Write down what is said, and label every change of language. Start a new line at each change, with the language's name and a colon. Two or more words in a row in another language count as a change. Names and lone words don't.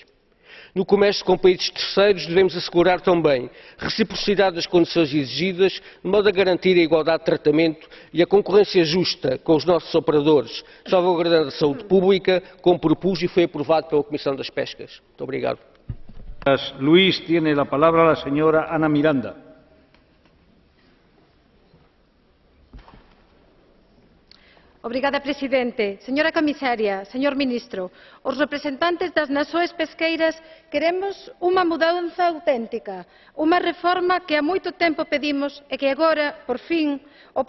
Portuguese: No comércio com países terceiros, devemos assegurar também reciprocidade das condições exigidas, de modo a garantir a igualdade de tratamento e a concorrência justa com os nossos operadores, salvaguardando a saúde pública, como propus e foi aprovado pela Comissão das Pescas. Muito obrigado.
Spanish: Luís, tiene la palabra la señora Ana Miranda.
Galician: Obrigada, Presidente.
Spanish: Señora Comisaria, señor Ministro,
Galician: os representantes das nações pesqueiras queremos unha mudanza auténtica, unha reforma que há moito tempo pedimos e que agora, por fin, o